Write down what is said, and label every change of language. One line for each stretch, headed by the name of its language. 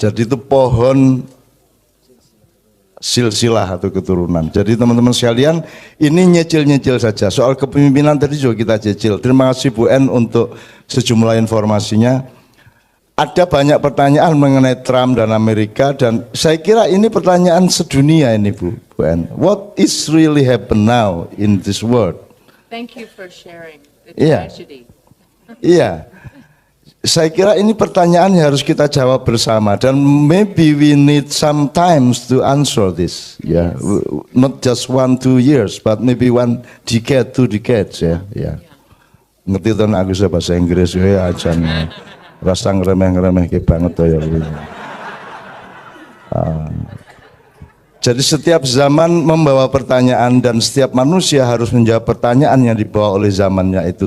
Indonesian: Jadi itu pohon silsilah atau keturunan. Jadi teman-teman sekalian, ini nyecil-nyecil saja. Soal kepemimpinan tadi juga kita cecil. Terima kasih Bu En untuk sejumlah informasinya. Ada banyak pertanyaan mengenai Trump dan Amerika, dan saya kira ini pertanyaan sedunia ini Bu En.
English: What is really happen now in this world? Thank you for sharing the
Indonesian: Iya.
English: tragedy.
Indonesian: Iya. Saya kira ini pertanyaan yang harus kita jawab bersama, dan
English: maybe we need some times to answer this. Ya, not just 1-2 years, but maybe 1 decade, 2 decades ya.
Indonesian: Ya. Ngerti tuh aku bahasa Inggris ya ajan. Rasa ngeremeh-ngeremeh banget tuh ya. Jadi setiap zaman membawa pertanyaan, dan setiap manusia harus menjawab pertanyaan yang dibawa oleh zamannya itu.